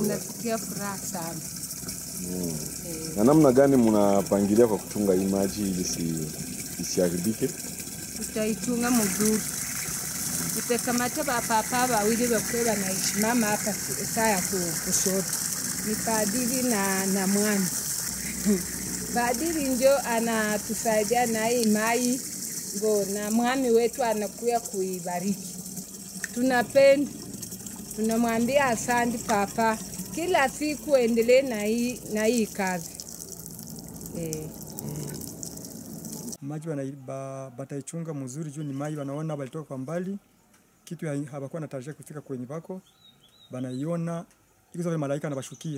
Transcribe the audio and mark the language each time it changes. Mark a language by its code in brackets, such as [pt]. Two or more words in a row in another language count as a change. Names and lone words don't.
[sw] Unasikia furaha sana. Na namna gani mnapangilia kwa kuchunga hii maji ili isiharibike? Tutaichunga mzuri. tupekamata papa wawili wakwe wanaisimama hapa saa ya kushoto. Ni padiri na mwami. Padiri ndio anatusaidia na hii mai ngo na mwami wetu anakuya kuibariki. Tunapenda, tunamwambia asante papa, kila siku endelee na hii kazi. Maji bataichunga mzuri juu ni maji wanaona balitoka kwa mbali, kitu habakuwa natarajia kufika kwenye bako, banaiona iko sawa malaika anabashukia.